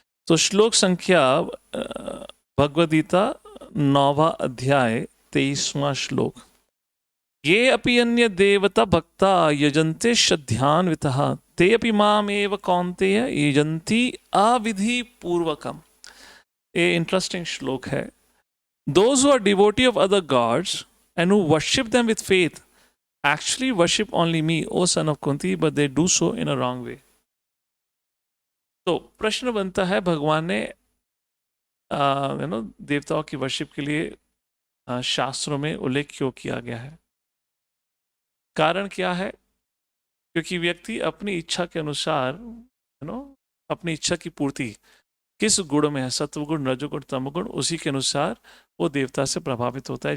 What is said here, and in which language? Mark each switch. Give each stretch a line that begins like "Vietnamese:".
Hindi: तो श्लोक संख्या भगवद गीता 9वां अध्याय 23वां श्लोक।
Sanskrit: ये अपि अन्य देवता भक्ता यजन्ते श्रद्धान्वितः ते अपि माम एव कौन्तेय यजन्ति अविधि पूर्वकम।
Hindi: ये इंटरेस्टिंग श्लोक है।
English: Those who are devotee of other gods and who worship them with faith actually worship only me, O son of Kunti, but they do so in a wrong way.
Hindi: तो प्रश्न बनता है, भगवान ने देवताओं की वर्शिप के लिए शास्त्रों में उल्लेख क्यों किया गया है? कारण क्या है? क्योंकि व्यक्ति अपनी इच्छा के अनुसार अपनी इच्छा की पूर्ति किस गुण में है, सत्वगुण, रजोगुण, तमोगुण, उसी के अनुसार वो देवता से प्रभावित होता है।